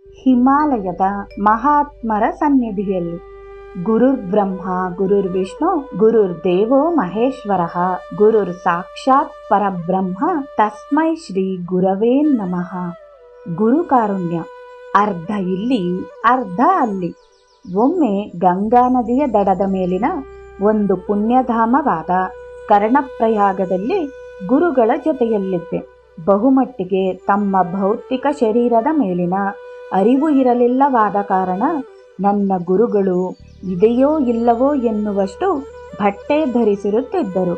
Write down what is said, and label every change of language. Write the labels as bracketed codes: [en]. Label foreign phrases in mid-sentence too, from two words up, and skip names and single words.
[kn] ಹಿಮಾಲಯದ ಮಹಾತ್ಮರ ಸನ್ನಿಧಿಯಲ್ಲಿ. [sa] ಗುರುರ್ ಬ್ರಹ್ಮ ಗುರುರ್ ವಿಷ್ಣು ಗುರುರ್ ದೇವೋ ಮಹೇಶ್ವರ ಗುರುರ್ ಸಾಕ್ಷಾತ್ ಪರಬ್ರಹ್ಮ ತಸ್ಮೈ ಶ್ರೀ ಗುರವೇ ನಮಃ. [kn] ಗುರು ಕಾರುಣ್ಯ ಅರ್ಧ ಇಲ್ಲಿ ಅರ್ಧ ಅಲ್ಲಿ. ಒಮ್ಮೆ ಗಂಗಾ ನದಿಯ ದಡದ ಮೇಲಿನ ಒಂದು ಪುಣ್ಯಧಾಮವಾದ ಕರ್ಣಪ್ರಯಾಗದಲ್ಲಿ ಗುರುಗಳ ಜೊತೆಯಲ್ಲಿದ್ದೆ. ಬಹುಮಟ್ಟಿಗೆ ತಮ್ಮ ಭೌತಿಕ ಶರೀರದ ಮೇಲಿನ ಅರಿವು ಇರಲಿಲ್ಲವಾದ ಕಾರಣ ನನ್ನ ಗುರುಗಳು ಇದೆಯೋ ಇಲ್ಲವೋ ಎನ್ನುವಷ್ಟು ಬಟ್ಟೆ ಧರಿಸಿರುತ್ತಿದ್ದರು.